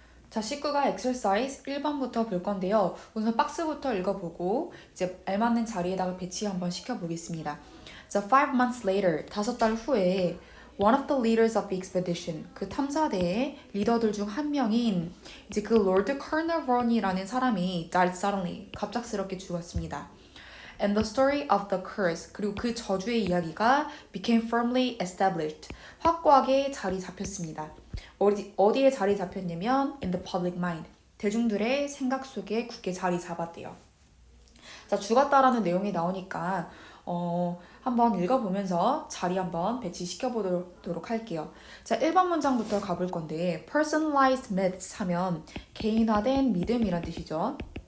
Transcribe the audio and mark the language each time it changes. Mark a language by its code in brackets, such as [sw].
[ko] 자, 19가 exercise 1번부터 볼 건데요. 우선 박스부터 읽어보고 이제 알맞는 자리에다가 배치 한번 시켜보겠습니다. 자, [en] 5 months later, [ko] 5달 후에 [en] one of the leaders of the expedition, [ko] 그 탐사대의 리더들 중 한 명인 이제 그 Lord Carnarvon이라는 사람이 [en] died suddenly, [ko] 갑작스럽게 죽었습니다. [en] And the story of the curse, [ko] 그리고 그 저주의 이야기가 [en] became firmly established, [ko] 확고하게 자리 잡혔습니다. 어디에 자리 잡혔냐면 [en] in the public mind, [ko] 대중들의 생각 속에 굳게 자리 잡았대요. 자, 죽었다라는 내용이 나오니까 한번 읽어보면서 자리 한번 배치시켜보도록 할게요. 자, 1번 문장부터 가볼 건데 personalized myths 하면 개인화된 믿음이란 뜻이죠.